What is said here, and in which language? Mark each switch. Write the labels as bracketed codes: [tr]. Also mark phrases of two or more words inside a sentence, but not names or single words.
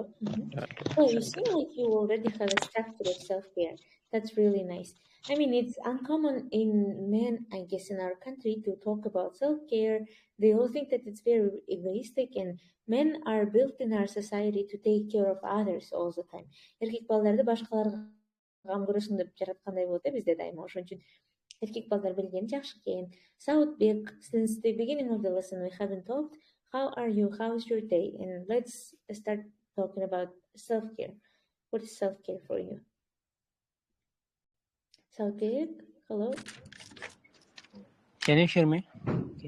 [en] Well, you seem like you already have a structure of self-care. That's really nice. I mean, it's uncommon in men, I guess, in our country to talk about self-care. They all think that it's very egoistic, and men are built in our society to take care of others all the time. [ky] Эркек балдарды башкаларга кам көрөсүң деп жараткандай болот, э, бизде дайыма. Ошон үчүн эркек балдар билген жакшы экен. [en] Sautbek, since the beginning of the lesson we haven't talked. How are you? How's your day? And let's start talking about self-care. What is self-care for you? Sautbek, hello? Can you hear me? Okay.